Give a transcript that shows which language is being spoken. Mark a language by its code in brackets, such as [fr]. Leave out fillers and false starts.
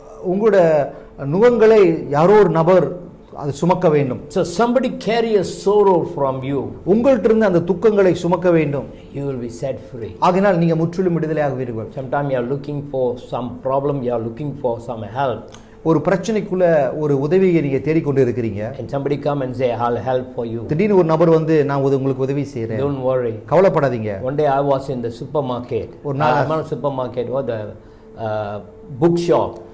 [ta] உங்களோட நுகங்களை யாரோ ஒரு நபர் அது சுமக்க வேண்டும். [en] So somebody carry a sorrow from you. [ta] உங்கள்ட்ட இருந்து அந்த துக்கங்களை சுமக்க வேண்டும். [en] You will be set free. [ta] ஆகையால் நீங்க முற்றிலும் விடுதலையாகுவீர்கள். [en] Sometimes you are looking for some problem, you are looking for some help. [ta] ஒரு பிரச்சனைக்குள்ள ஒரு உதவியை நீங்க தேடிக்கொண்டு இருக்கிறீங்க. [en] And somebody come and say, I'll help for you. [ta] திடீர்னு ஒரு நபர் நான் உங்களுக்கு உதவி செய்றேன். [en] Don't worry. [ta] கவலைப்படாதீங்க. [en] One day I was in the supermarket. [ta] ஒரு நாள் [en] not supermarket, or the bookshop.